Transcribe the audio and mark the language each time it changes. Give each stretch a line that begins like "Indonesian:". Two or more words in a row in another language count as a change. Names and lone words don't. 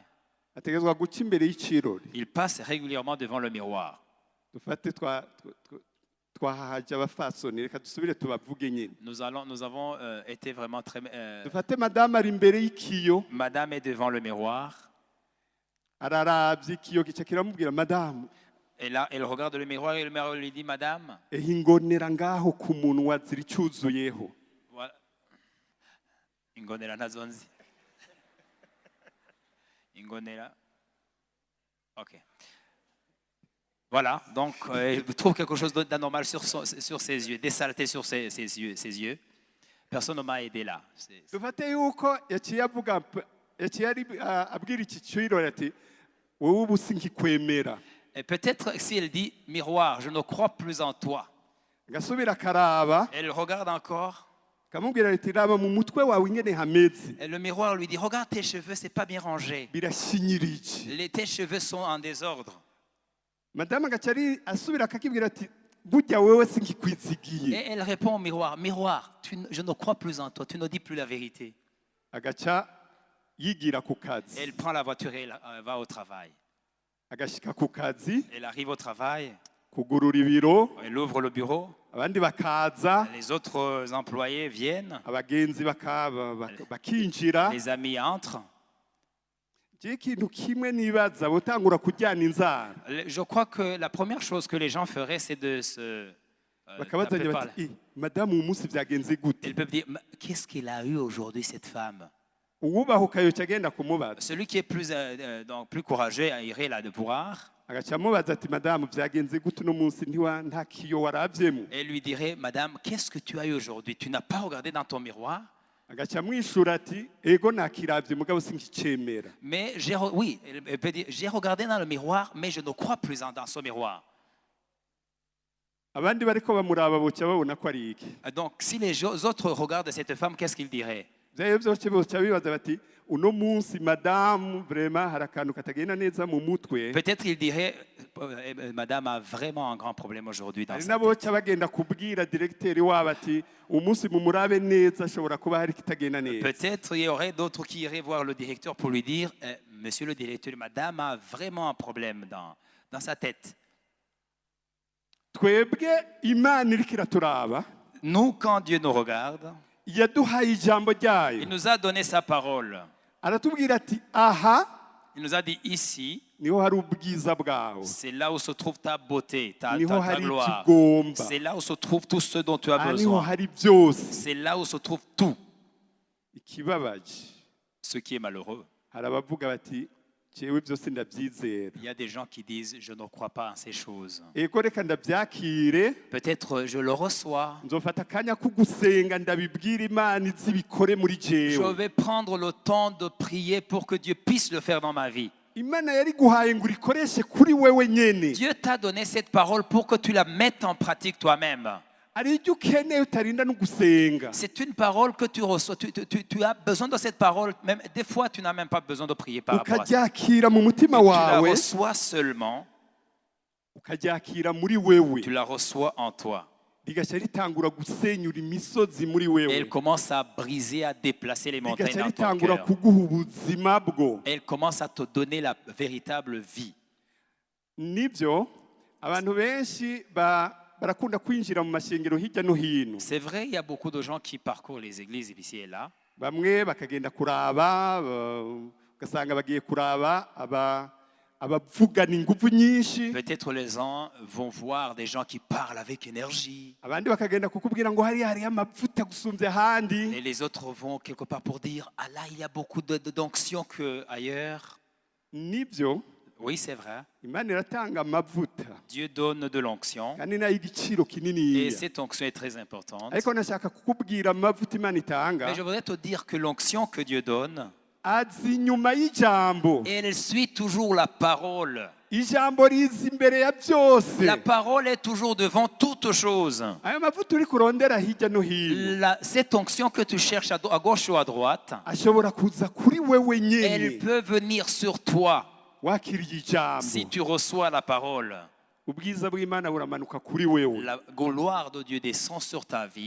Rundi: ategezwa guca imbere y'ikirori
French: Il passe régulièrement devant le miroir.
Rundi: dufate twahahaje abafasoni reka dusubire tubavuge nyine
French: Nous avons été vraiment très...
Rundi: dufate madamu ari imbere y'ikiyo
French: Madame est devant le miroir.
Rundi: araravye ikiyo gica kiramubwira madamu
French: Et là, elle regarde le miroir et le miroir lui dit, Madame,
Rundi: ehe ingonera ngaho ku munwa ziri cyuzuyeho voilà. Ingonera nazonzi. Ingonera. Ok.
French: Voilà, donc elle trouve quelque chose d'anormal sur ses yeux, des saletés sur ses yeux. Personne ne m'a aidé là.
Rundi: dufate yuko yaciye abwira iki kirori ati wowe ubu sinkikwemera
French: Et peut-être si elle dit, miroir, je ne crois plus en toi.
Rundi: agasubira akaraba
French: Elle regarde encore.
Rundi: akamubwira ati raba mu mutwe wawe ingene hameze
French: Et le miroir lui dit, regarde tes cheveux, c'est pas bien rangé.
Rundi: birashinyirije
French: Tes cheveux sont en désordre.
Rundi: madamu agaca asubira akakibwira ati burya wewe
French: Et
Rundi: sinkikwizigiye
French: elle répond au miroir, miroir, je ne crois plus en toi, tu ne dis plus la vérité.
Rundi: agaca yigira ku kazi
French: Elle prend la voiture et elle va au travail.
Rundi: agashika ku kazi
French: Elle arrive au travail.
Rundi: ku kugurura ibiro
French: Elle ouvre le bureau,
Rundi: abandi bakaza
French: les autres employés viennent,
Rundi: abagenzi bakinjira
French: les amis entrent.
Rundi: je ikintu kimwe nibaza botangura kujyana inzara
French: Je crois que la première chose que les gens feraient, c'est de se
Rundi: bakabazanya
French: taper par
Rundi: bati madamu uyu munsi byagenze gute
French: Ils peuvent dire, qu'est-ce qu'elle a eu aujourd'hui, cette femme?
Rundi: uwubahuka yoca agenda kumubaza
French: Celui qui est donc plus courageux irait là de voir
Rundi: agaca amubaza ati madamu byagenze gute uno munsi nta kiyo warabyemo
French: et lui dirait, Madame, qu'est-ce que tu as eu aujourd'hui? Tu n'as pas regardé dans ton miroir?
Rundi: agaca amwishura ati ego nakirabye mugabo sinkicemera
French: Mais oui, elle peut dire, j'ai regardé dans le miroir, mais je ne crois plus dans ce miroir.
Rundi: abandi bariko bamuraba boca babona ko ari iki
French: Donc, si les autres regardent cette femme, qu'est-ce qu'ils diraient?
Rundi: vyayo vyose boca bibaza bati uno munsi madamu vraiment hari akantu katagenda neza mu mutwe
French: Peut-être ils diraient, Madame a vraiment un grand problème aujourd'hui dans
Rundi: hari
French: sa tête.
Rundi: n'aboca bagenda kubwira diregiteri wabo ati umunsi mumurabe neza ashobora kuba hari kitagenda neza
French: Peut-être il y aurait d'autres qui iraient voir le directeur pour lui dire, Monsieur le directeur, Madame a vraiment un problème dans sa tête.
Rundi: twebwe imana iriko iraturaba
French: Nous, quand Dieu nous regarde,
Rundi: yaduhaye ijambo ryayo
French: il nous a donné sa parole.
Rundi: aratubwira ati aha
French: Il nous a dit ici,
Rundi: niho hari ubwiza bwawe
French: c'est là où se trouve ta beauté, ta
Rundi: niho hari
French: gloire.
Rundi: ikigomba
French: C'est là où se trouve tout ce dont tu as
Rundi: aha niho
French: besoin.
Rundi: hari byose
French: C'est là où se trouve tout.
Rundi: ikibabaje
French: Ce qui est malheureux,
Rundi: hari abavuga bati jewe byose ndabyizera
French: il y a des gens qui disent, je ne crois pas en ces choses.
Rundi: ego reka ndabyakire
French: Peut-être je le reçois.
Rundi: nzofata akanya ko gusenga ndabibwira imana izi bikore muri
French: Je
Rundi: jewe
French: vais prendre le temps de prier pour que Dieu puisse le faire dans ma vie.
Rundi: imana yari guhaye ngo urikoreshe kuri wewe nyene
French: Dieu t'a donné cette parole pour que tu la mettes en pratique toi-même.
Rundi: hari ibyo ukeneye utarinda no gusenga
French: C'est une parole que tu reçois. Tu as besoin de cette parole. Même, des fois, tu n'as même pas besoin de prier par rapport à ça.
Rundi: ukaryakira mu mutima
French: Tu la
Rundi: wawe
French: reçois seulement.
Rundi: ukaryakira muri wewe
French: Tu la reçois en toi.
Rundi: rigaca ritangura gusenyura imisozi muri
French: Et
Rundi: wewe
French: elle commence à briser, à déplacer les montagnes
Rundi: rigaca
French: dans ton
Rundi: ritangura
French: cœur.
Rundi: kuguha ubuzima bwo
French: Elle commence à te donner la véritable vie.
Rundi: nibyo abantu benshi barakunda kwinjira mu mashengero hirya no hino
French: C'est vrai, il y a beaucoup de gens qui parcourent les églises ici et là.
Rundi: bamwe bakagenda kuraba ugasanga bagiye kuraba abavugana ingufu nyinshi
French: Peut-être les gens vont voir des gens qui parlent avec énergie.
Rundi: abandi bakagenda kukubwira ngo hariya amavuta gusumvya ahandi
French: Et les autres vont quelque part pour dire, ah là, il y a beaucoup d'onction qu'ailleurs.
Rundi: nibyo
French: Oui, c'est vrai.
Rundi: imana iratanga amavuta
French: Dieu donne de l'onction.
Rundi: kandi nayo igiciro
French: Et
Rundi: kininiya
French: cette onction est très importante.
Rundi: ariko nashaka kukubwira amavuta imana itanga
French: Mais je voudrais te dire que l'onction que Dieu donne,
Rundi: azi inyuma y'ijambo
French: elle suit toujours la parole.
Rundi: ijambo riza imbere ya byose
French: La parole est toujours devant toute chose.
Rundi: ayo mavuta uri kurondera hirya no hino
French: Cette onction que tu cherches à gauche ou à droite,
Rundi: ashobora kuza kuri wewe
French: elle
Rundi: nyene
French: peut venir sur toi
Rundi: wakiriye ijambo
French: si tu reçois la parole.
Rundi: ubwiza bw'imana buramanuka kuri wewe
French: La gloire de Dieu descend sur ta vie.